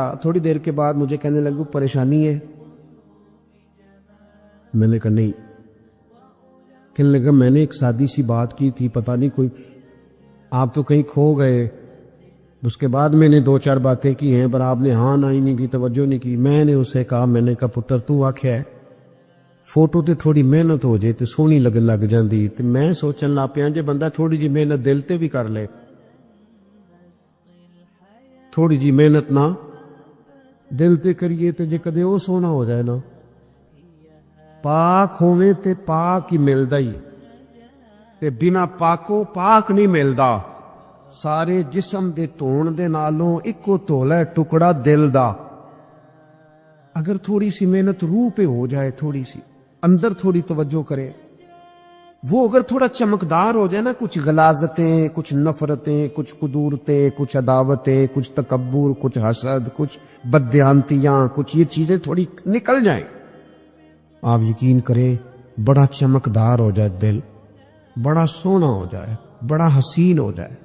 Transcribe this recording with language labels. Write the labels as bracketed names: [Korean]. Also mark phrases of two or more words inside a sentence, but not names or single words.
[Urdu] تھوڑی دیر کے بعد مجھے کہنے لگا پریشانی ہے، میں نے کہا نہیں، کہنے لگا میں نے ایک سادی سی بات کی تھی، پتہ نہیں کوئی آپ تو کہیں کھو گئے، اس کے بعد میں نے 2-4 باتیں کی ہیں پر آپ نے ہاں نہ ہی نہیں کی، توجہ نہیں کی۔ [Punjabi] میں نے اسے کہا، میں نے کہا پتر تو آکھیا ہے فوٹو تے تھوڑی محنت ہو جائے تے سونی لگن لگ جاندی، تے میں سوچن لا پیا جے بندہ تھوڑی جی محنت دل تے بھی کر لے، تھوڑی جی محنت نہ دل تے کریے تے جے کدے وہ سونا ہو جائے نا، پاک ہوویں تے پاک ہی ملدا ہی، تے بنا پاکوں پاک نہیں ملدا۔ سارے جسم دے دھون دے نالوں ایکو دھولا ہے ٹکڑا دل دا۔ [Urdu] اگر تھوڑی سی محنت روح پہ ہو جائے، تھوڑی سی اندر تھوڑی توجہ کرے، وہ اگر تھوڑا چمکدار ہو جائے نا، کچھ غلاظتیں، کچھ نفرتیں، کچھ قدورتیں، کچھ عداوتیں، کچھ تکبر، کچھ حسد، کچھ بددیانتیاں، کچھ یہ چیزیں تھوڑی نکل جائیں، آپ یقین کریں بڑا چمکدار ہو جائے دل، بڑا سونا ہو جائے، بڑا حسین ہو جائے۔